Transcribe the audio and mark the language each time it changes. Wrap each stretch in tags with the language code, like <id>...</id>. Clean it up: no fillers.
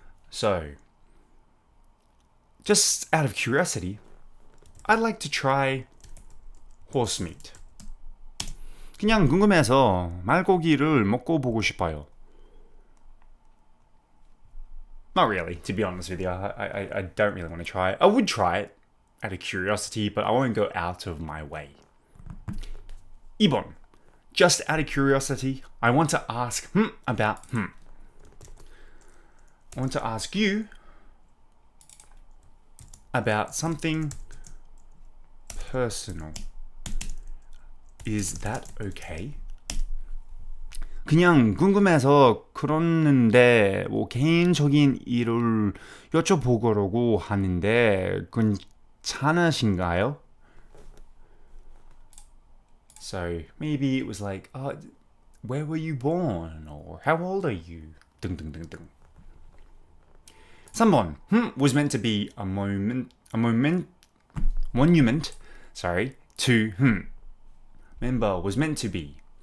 <en>So, just out of curiosity, I'd like to try horse meat.</en> <ko>그냥 궁금해서 말고기를 먹고 보고 싶어요.</ko> <en>Not really, to be honest with you. I don't really want to try it. I would try it out of curiosity, but I won't go out of my way.</en> <ko>2번.</ko> <en>Just out of curiosity, I want to ask about I want to ask you about something personal. Is that okay?</en> <ko>그냥 궁금해서 그러는데 개인적인 일을 여쭤보려고 하는데 괜찮으신가요?</ko> <en>So maybe it was like, where were you born? Or how old are you?</en> <ko>등등등등. 3번.</ko> <en>Was meant to be a monument to Remember, was meant to be.</en>